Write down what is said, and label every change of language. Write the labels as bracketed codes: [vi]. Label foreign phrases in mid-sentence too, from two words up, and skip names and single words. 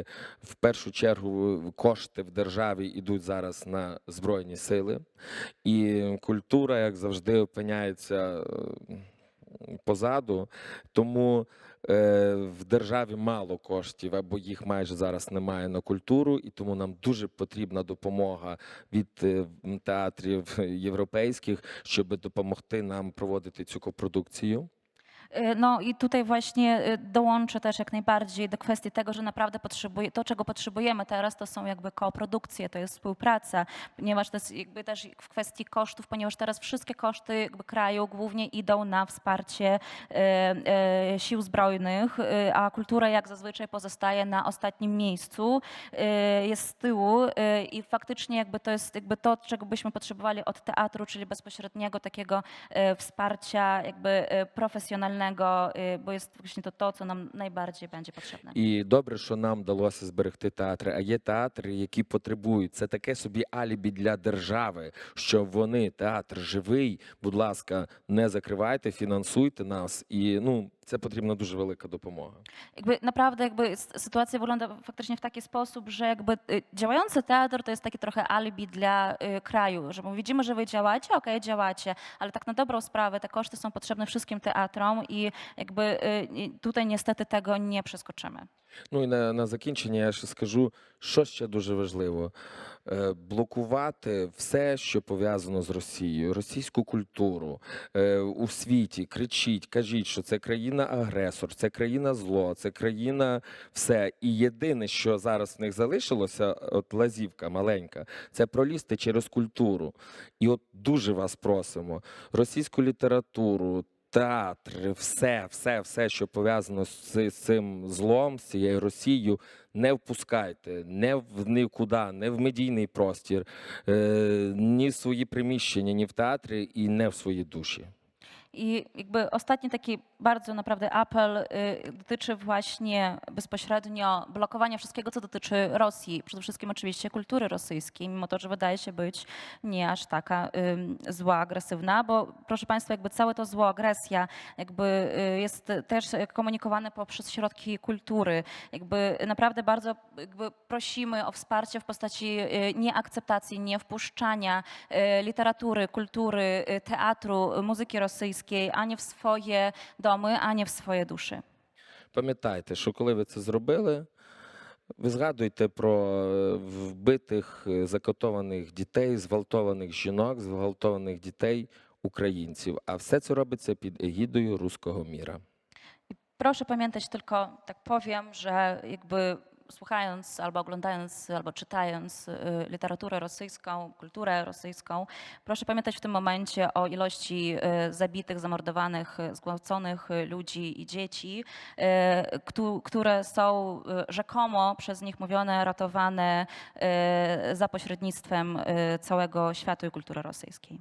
[uk] В першу чергу кошти в державі йдуть зараз на Збройні сили, і культура, як завжди, опиняється позаду, тому в державі мало коштів, або їх майже зараз немає на культуру, і тому нам дуже потрібна допомога від театрів європейських, щоб допомогти нам проводити цю копродукцію. [pl] No i tutaj właśnie dołączę też jak najbardziej do kwestii tego, że naprawdę to, czego potrzebujemy teraz, to są koprodukcje, to jest współpraca, ponieważ to jest też w kwestii kosztów, ponieważ teraz wszystkie koszty kraju głównie idą na wsparcie sił zbrojnych, a kultura jak zazwyczaj pozostaje na ostatnim miejscu, jest z tyłu i faktycznie to jest to, czego byśmy potrzebowali od teatru, czyli bezpośredniego takiego wsparcia profesjonalnego, bo jest właśnie to, co nam najbardziej będzie potrzebne. [uk] І добре, що нам вдалося зберегти театри, а є театри, які потребують. Це таке собі алібі для держави, що вони, театр живий, будь ласка, не закривайте, фінансуйте нас. І, це потрібна дуже велика допомога. [pl] Naprawdę sytuacja wygląda faktycznie w taki sposób, że działający teatr to jest taki trochę alibi dla kraju, że widzimy, że wy działacie, okej, działacie, ale tak na dobrą sprawę te koszty są potrzebne wszystkim teatrom i jakby tutaj niestety tego nie przeskoczymy. [uk] Ну і на закінчення я ще скажу, що ще дуже важливо: блокувати все, що пов'язано з Росією, російську культуру у світі. Кричіть, кажіть, що це країна-агресор, це країна зло, це країна все. І єдине, що зараз в них залишилося, от лазівка маленька, це пролізти через культуру. І от дуже вас просимо, російську літературу, театр, все, що пов'язано з цим злом, з цією Росією, не впускайте нікуди, не в медійний простір, ні в свої приміщення, ні в театрі і не в свої душі. [pl] I jakby ostatni taki bardzo naprawdę apel dotyczy właśnie bezpośrednio blokowania wszystkiego, co dotyczy Rosji. Przede wszystkim oczywiście kultury rosyjskiej, mimo to, że wydaje się być nie aż taka zła, agresywna, bo proszę Państwa, jakby całe to zło, agresja jakby jest też komunikowane poprzez środki kultury. Jakby naprawdę bardzo jakby prosimy o wsparcie w postaci nieakceptacji, niewpuszczania literatury, kultury, teatru, muzyki rosyjskiej, a nie w swoje domy, a nie w swoje duszy. [uk] Пам'ятайте, що коли ви це зробили, ви згадуйте про вбитих, закатованих дітей, зґвалтованих жінок, зґвалтованих дітей українців. А все це робиться під егідою руського міра. [pl] Proszę pamiętać, tylko tak powiem, że jakby słuchając albo oglądając, albo czytając literaturę rosyjską, kulturę rosyjską, proszę pamiętać w tym momencie o ilości zabitych, zamordowanych, zgwałconych ludzi i dzieci, które są rzekomo przez nich mówione, ratowane za pośrednictwem całego świata i kultury rosyjskiej.